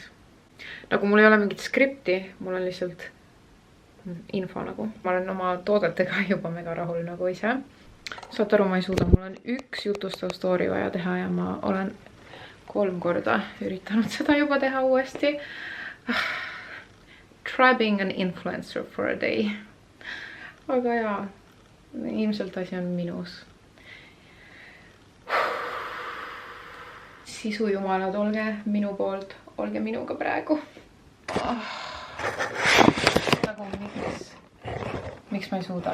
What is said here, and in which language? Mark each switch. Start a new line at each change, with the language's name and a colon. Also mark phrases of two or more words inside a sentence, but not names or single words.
Estonian: Nagu mul ei ole mingit skripti, mul on lihtsalt info nagu. Ma olen oma toodetega juba mega rahul nagu ise. Saate aru, ma ei suuda, mul on üks jutustav story vaja teha ja ma olen 3 korda üritanud seda juba teha uuesti.
English: Try being an influencer for a day.
Estonian: Aga jaa, ilmselt asi on minus. Sisujumalad, olge minu poolt, olge minuga praegu. Aga miks ma ei suuda?